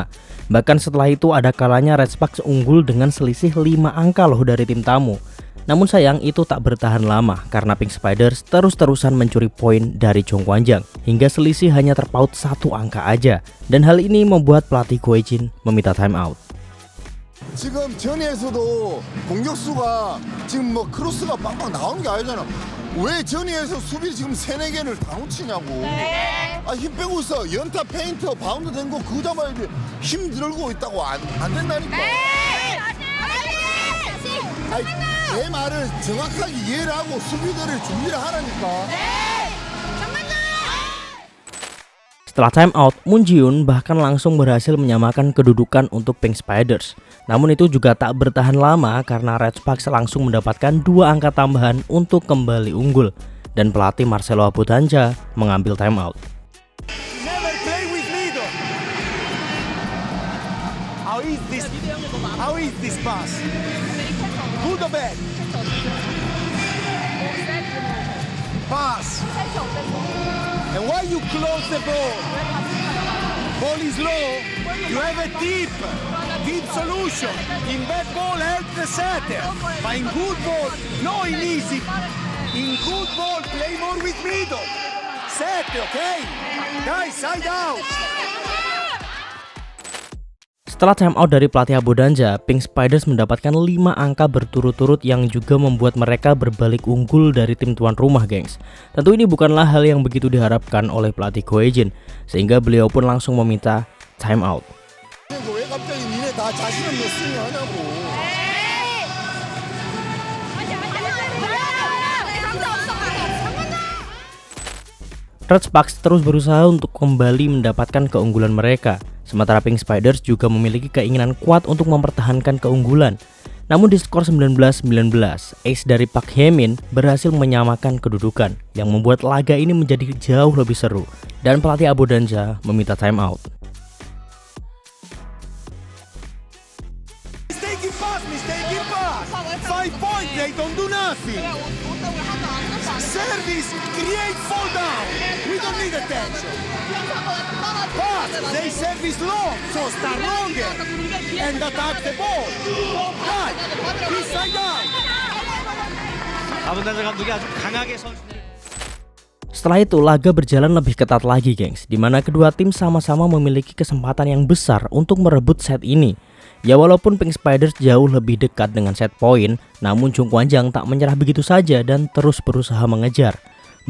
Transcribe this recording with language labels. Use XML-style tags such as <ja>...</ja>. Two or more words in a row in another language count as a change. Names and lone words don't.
<id>Bahkan setelah itu ada kalanya Red Sparks unggul dengan selisih 5 angka loh dari tim tamu. Namun sayang itu tak bertahan lama karena Pink Spiders terus-terusan mencuri poin dari Jong Kwanjang hingga selisih hanya terpaut 1 angka aja. Dan hal ini membuat pelatih Go Hae-jin meminta timeout.</id> <ko>지금 전위에서도 공격수가 지금 뭐 크로스가 빵빵 나오는 게 아니잖아. 왜 전위에서 수비 지금 3-4개를 다 놓치냐고. 힘 빼고 있어. 연타 페인트 바운드 된 거 그거 잡아야지. 힘 들고 있다고 안 된다니까. 내 말을 정확하게 이해를 하고 수비들을 준비를 하라니까.</ko> <id>Setelah timeout, Moon Ji-yoon bahkan langsung berhasil menyamakan kedudukan untuk Pink Spiders. Namun itu juga tak bertahan lama karena Red Sparks langsung mendapatkan 2 angka tambahan untuk kembali unggul. Dan pelatih Marcelo Abundanza mengambil timeout.</id> <en>Never play with Mido. How is this pass? Good or bad? Pass. And why you close the ball? Ball is low. You have a deep solution. In bad ball, help the setter. But in good ball, no in easy. In good ball, play more with middle. Setter, okay? Guys, side out.</en> <id>Setelah timeout dari pelatih Abundanza, Pink Spiders mendapatkan 5 angka berturut-turut yang juga membuat mereka berbalik unggul dari tim tuan rumah, gengs. Tentu ini bukanlah hal yang begitu diharapkan oleh pelatih Go Hae-jin, sehingga beliau pun langsung meminta timeout.</id> <ko>왜 갑자기 니네 다 자신 없는 스윙 하냐고.</ko> <id>Red Sparks terus berusaha untuk kembali mendapatkan keunggulan mereka. Sementara Pink Spiders juga memiliki keinginan kuat untuk mempertahankan keunggulan. Namun di skor 19-19, ace dari Park Hae-min berhasil menyamakan kedudukan yang membuat laga ini menjadi jauh lebih seru. Dan pelatih Abundanza meminta timeout.</id> <en>Mistaken pass. 5 points, they don't do nothing. Service, create fall down. We don't need attention. Pass, they service long, so start longer. And attack the ball. Right, inside out.</en> <ko>아분단자 감독이 아주 강하게 선수들.</ko> <id>Setelah itu laga berjalan lebih ketat lagi, gengs, di mana kedua tim sama-sama memiliki kesempatan yang besar untuk merebut set ini. Ya walaupun Pink Spiders jauh lebih dekat dengan</id> <en>set point,</en> <id>namun Jong Kwanjang tak menyerah begitu saja dan terus berusaha mengejar.</id>